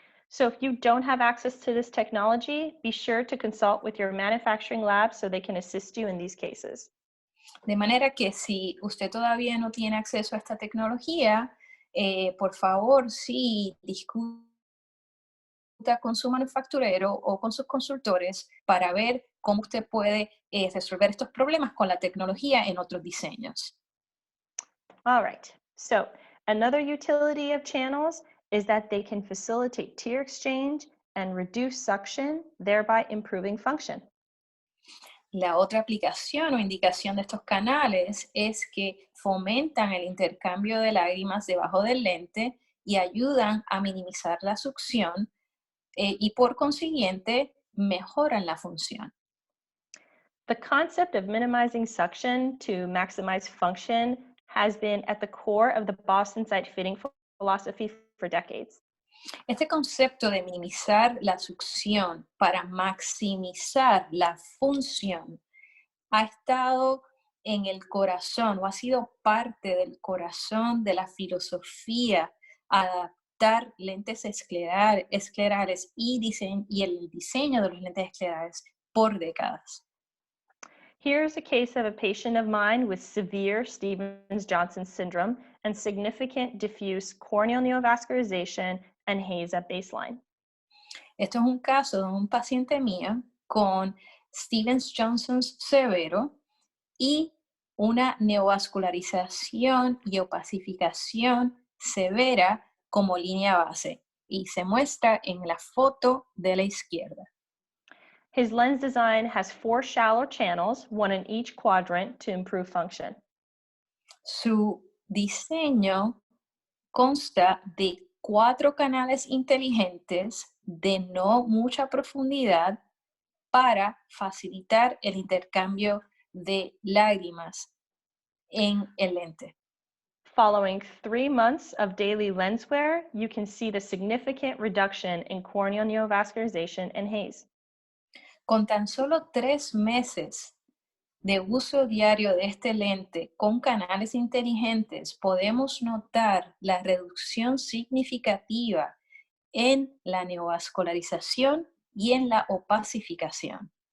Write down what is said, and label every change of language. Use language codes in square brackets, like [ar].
[en] So if you don't have access to this technology, be sure to consult with your manufacturing lab so they can assist you in these cases. [es] De manera que si usted todavía no tiene acceso a esta tecnología, por favor, sí, discuta con su manufacturero o con sus consultores para ver cómo usted puede resolver estos problemas con la tecnología en otros diseños. [en] All right, so another utility of channels is that they can facilitate tear exchange and reduce suction, thereby improving function. [es] La otra aplicación o indicación de estos canales es que fomentan el intercambio de lágrimas debajo del lente y ayudan a minimizar la succión y por consiguiente mejoran la función. [en] The concept of minimizing suction to maximize function has been at the core of the Boston site fitting philosophy for decades. [es] Este concepto de minimizar la succión para maximizar la función ha estado en el corazón o ha sido parte del corazón de la filosofía adaptar lentes esclerales y el diseño de los lentes esclerales por décadas. [en] Here's a case of a patient of mine with severe Stevens-Johnson syndrome and significant diffuse corneal neovascularization and haze at baseline. [es] Esto es un caso de un paciente mío con Stevens-Johnson severo y una neovascularización y opacificación severa como línea base, y se muestra en la foto de la izquierda. [en] His lens design has 4 shallow channels, one in each quadrant, to improve function. [es] Su diseño consta de 4 canales inteligentes de no mucha profundidad para facilitar el intercambio de lágrimas en el lente. [en] Following 3 months of daily lens wear, you can see the significant reduction in corneal neovascularization and haze. [es] Con tan solo 3 meses de uso diario de este lente con canales inteligentes, podemos notar la reducción significativa en la neovascularización y en la opacificación.